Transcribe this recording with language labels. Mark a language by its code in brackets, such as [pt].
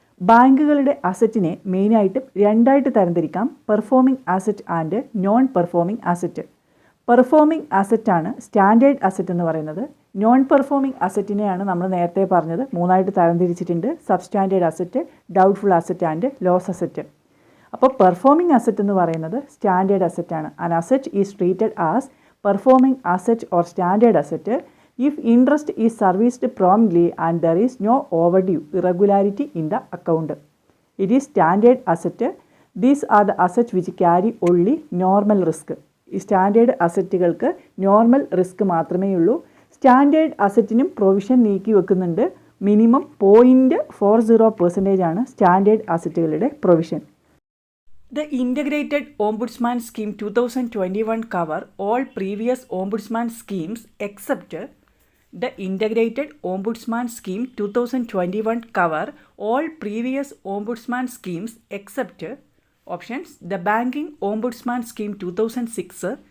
[ml] ബാങ്കുകളുടെ അസറ്റിനെ മെയിനായിട്ടും രണ്ടായിട്ട് തരംതിരിക്കാം: performing asset and non performing asset. Performing അസറ്റാണ് standard asset എന്ന് പറയുന്നത്. നോൺ പെർഫോമിംഗ് അസറ്റിനെയാണ് നമ്മൾ നേരത്തെ പറഞ്ഞത് മൂന്നായിട്ട് തരംതിരിച്ചിട്ടുണ്ട്: substandard asset, doubtful asset and loss asset. അപ്പോൾ പെർഫോമിംഗ് അസറ്റ് എന്ന് പറയുന്നത് standard അസറ്റാണ്. [en] An asset is treated as performing asset or standard asset if interest is serviced promptly and there is no overdue irregularity in the account. It is standard asset. These are the assets which carry only normal risk. [ml] ഈ standard അസറ്റുകൾക്ക് normal risk മാത്രമേ ഉള്ളൂ. Standard അസറ്റിനും provision നീക്കി വെക്കുന്നുണ്ട്. Minimum 0.40% ആണ് standard അസറ്റുകളുടെ provision. [en] The Integrated Ombudsman Scheme 2021 cover all previous Ombudsman schemes except the Integrated Ombudsman Scheme 2021 cover all previous Ombudsman schemes except options: the Banking Ombudsman Scheme 2006,